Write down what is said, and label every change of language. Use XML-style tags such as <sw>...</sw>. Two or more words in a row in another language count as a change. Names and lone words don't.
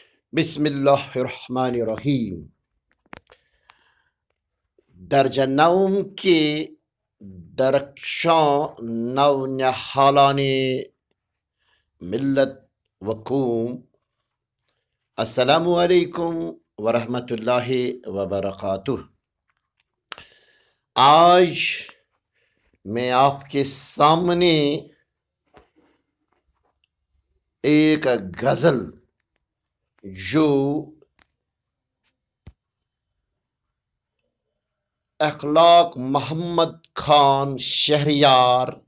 <ar>بسم الله الرحمن الرحیم.</ar> <ur>در جنوم کی درخشان نو نهالان ملت و قوم.</ur> <ar>السلام علیکم ورحمۃ اللہ وبرکاتہ.</ar> <ur>آج میں آپ کے سامنے ایک غزل جو اخلاق محمد خان شہریار</ur>